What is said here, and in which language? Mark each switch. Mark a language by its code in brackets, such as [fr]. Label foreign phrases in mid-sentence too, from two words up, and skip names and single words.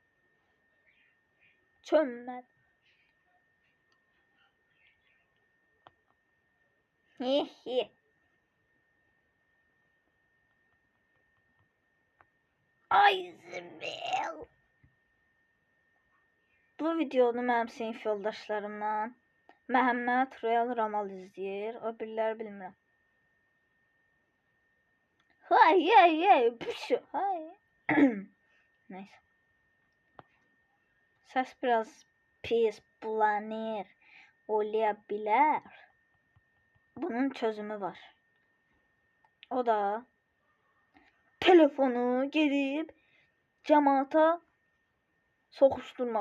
[az] Çömməd. Ay zibel. Bu videonu mənim sinif yoldaşlarımdan Məhəmməd, Royal Ramal izləyir. O biriləri bilmirəm. Hay, pişu, hay. Neyse. Səs biraz pis, bulanır, olabilir. Bunun çözümü var. O da telefonu gedib cəmaata soxuşturmaq.